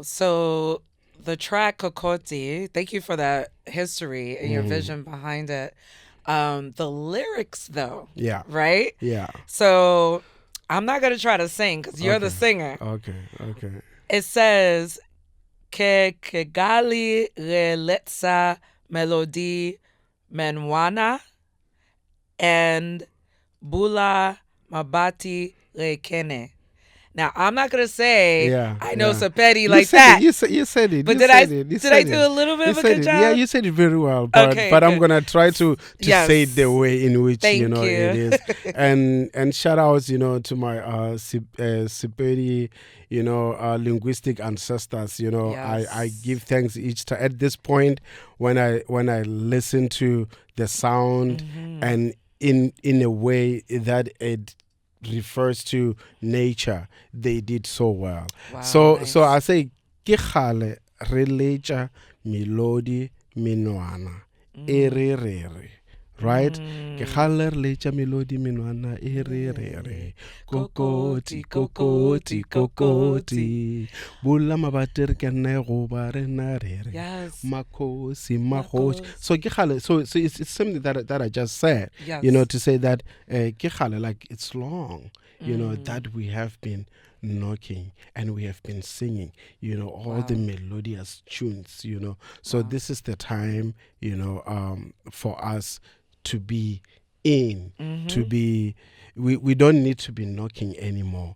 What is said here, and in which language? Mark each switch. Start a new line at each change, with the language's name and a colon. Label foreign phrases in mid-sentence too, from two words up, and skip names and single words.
English: So the track Kokoti, thank you for that history and your vision behind it. The lyrics, though. Yeah. Right? Yeah. So I'm not going to try to sing because you're the singer. Okay. It says,
Northern Sotho: Ke gali reletsa melodi menwana and bula mabati rekene.
English: Now, I'm not going to say I know Sapedi like that. You said it. But did I do a little bit of a good job? Yeah, you said it very well. But I'm going to try to say it the way in which, you know, it is. And shout outs, you know, to my Sapedi, you know, linguistic ancestors. You know, I give thanks each time. At this point, when I listen to the sound and in a way that it refers to nature, they did so well. Wow, so I say
Northern Sotho: ke khale re letša melodi menwana e re re, right? Ke khale re letša melodi menwana e re re, kokoti kokoti kokoti bula mabate re ke nne go ba re na re re, makosi magoshi. So ke khale,
English: so it's something that I just said, you know, to say that
Northern Sotho: ke khale,
English: like it's long, you know, that we have been knocking and we have been singing, you know, all the melodious tunes, you know. So this is the time, you know, for us to be in, to be, we don't need to be knocking anymore.